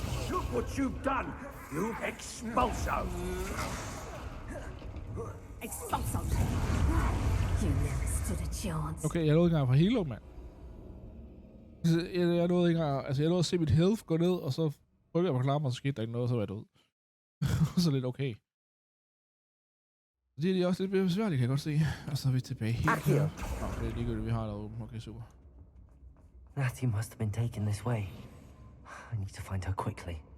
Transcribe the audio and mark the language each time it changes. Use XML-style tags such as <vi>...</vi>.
<en>Look what you've done, you expulso. Expulso. You never stood a chance.</en> <da>Okay, jeg nåede ikke engang fra Hilo, mand. Jeg nåede ikke engang, altså jeg nåede at se mit health gå ned, og så rykkede jeg på knappen, og så skete der ikke noget, og så var jeg død. Så lidt okay. Det er også lidt besværligt, kan jeg godt se. Og så er vi tilbage helt her. Nå, det er ligegyldigt, vi har noget åbent. Okay, super.</da> <en>Natty must have been taken this way. I need to find her quickly.</en>